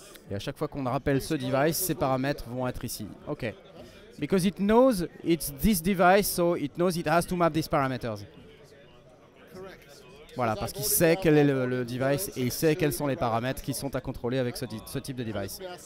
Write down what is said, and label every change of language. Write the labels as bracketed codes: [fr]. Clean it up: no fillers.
[fr] Et à chaque fois qu'on rappelle ce device, ces paramètres vont être ici. OK. [en] Because it knows it's this device, so it knows it has to map these parameters. [fr] Voilà, parce qu'il sait quel est le device et il sait quels sont les paramètres qui sont à contrôler avec ce type de device.